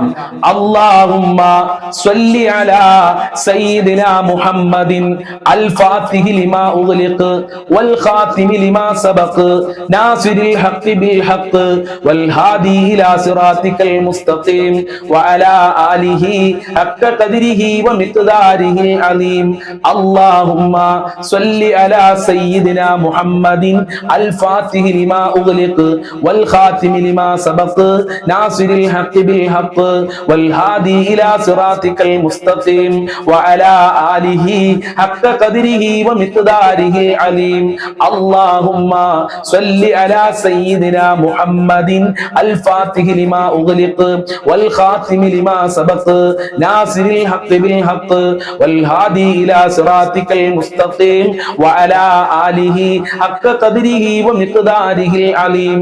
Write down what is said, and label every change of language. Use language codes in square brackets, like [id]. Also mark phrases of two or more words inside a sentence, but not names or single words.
[ar] اللهم صل على سيدنا محمد الفاتح لما أغلق والخاتم لما سبق ناصر الحق بالحق والهادي إلى صراطك المستقيم وعلى آله حق قدره ومقداره العليم. اللهم صل على سيدنا محمد الفاتح لما أغلق والخاتم لما سبق ناصر الحق بالحق والهادي إلى صراطك المستقيم وعلى آله حق قدره ومقداره العليم. اللهم صل على سيدنا محمد الفاتح لما أغلق والخاتم لما سبق ناصر الحق بالحق والهادي إلى صراطك المستقيم وعلى آله حق قدره ومقداره العليم.